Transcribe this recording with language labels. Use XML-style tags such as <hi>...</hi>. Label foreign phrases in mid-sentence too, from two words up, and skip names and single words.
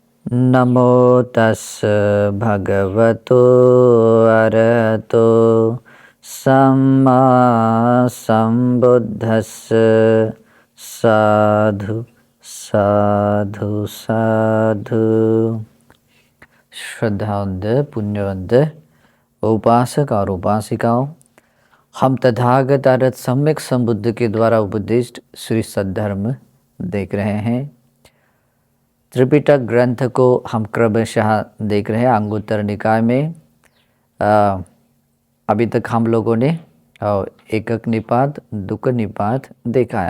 <pi>नमो तस् भगवतो अरहतो सम्मा सम्बुद्धस्स साधु साधु साधु।</pi> <hi>श्रद्धावंत पुण्यवंत उपासक और उपासिकाओं, हम तथागत आरत सम्यक संबुद्ध के द्वारा उपदिष्ट श्री सद्धर्म देख रहे हैं। त्रिपिटक ग्रंथ को हम क्रमशः देख रहे हैं। अंगुत्तर निकाय में अभी तक हम लोगों ने एकक निपात, दुक्क निपात देखा है।</hi>